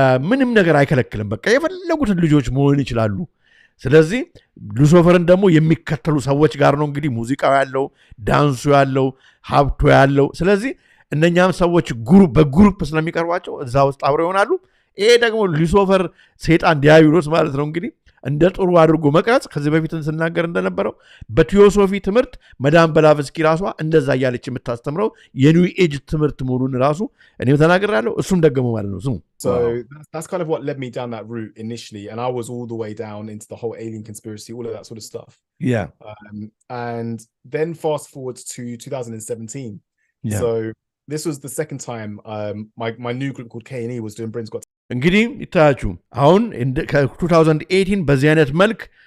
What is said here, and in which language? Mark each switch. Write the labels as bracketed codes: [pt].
[am] ምንም ነገር አይከለክልም። በቃ የፈለጉትን ልጆች መሆን ይችላሉ። ስለዚህ ሉሲፈርን ደግሞ የሚከተሉ ሰዎች ጋር ነው እንግዲህ ሙዚቃው ያለው ዳንሱ ያለው ሀብቱ ያለው። ስለዚህ እነኛም ሰዎች በግሩፕ ስለሚቀርቧቸው እዛ ውስጥ አብረው ይሆናሉ። ይሄ ደግሞ ሉሲፈር ሰይጣን ዲያቢሎስ ማለት ነው እንግዲህ እንደ ጥሩ አድርጎ መቅረጽ ከዚህ በፊትን ስናገር እንደነበረው በቲዮሶፊ ትምህርት መዳም ብላቭስኪ ራሷ እንደዛ እያለች የምታስተምረው የኒው ኤጅ ትምህርት መሆኑን ራሱ እኔም ተናግሬያለሁ። እሱም ደግሞ ማለት ነው ስሙ። [en] So that's kind of what led me down that route initially, and I was all the way down into the whole alien conspiracy, all of that sort of stuff. And then fast forward to 2017. So this was the second time my new group called K&E was doing Britain's Got [am] እንግዲህ ይታያችሁ አሁን ከ2018 በዚህ አይነት መልክ